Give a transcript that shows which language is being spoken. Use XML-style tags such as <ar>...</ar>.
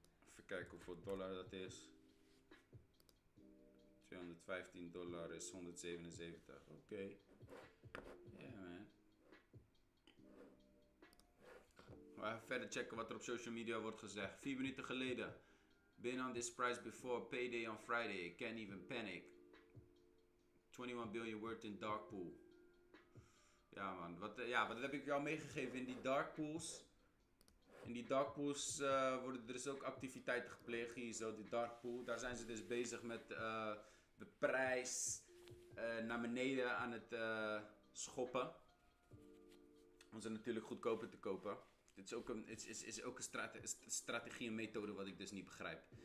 <nl>Even kijken hoeveel dollar dat is. $215 is 177. Oké.</nl> <en>Yeah man.</en> <nl>We gaan verder checken wat er op social media wordt gezegd. 4 minuten geleden.</nl> <en>Been on this price before. Payday on Friday. Can't even panic. 21 billion worth in dark pool.</en> <nl>Ja man, wat heb ik jou meegegeven in die dark pools? In die dark pools worden er dus ook activiteiten gepleegd. Hier zo, die dark pool. Daar zijn ze dus bezig met de prijs naar beneden aan het schoppen. Om ze natuurlijk goedkoper te kopen. Dit is ook een strategie en methode wat ik dus niet begrijp.</nl>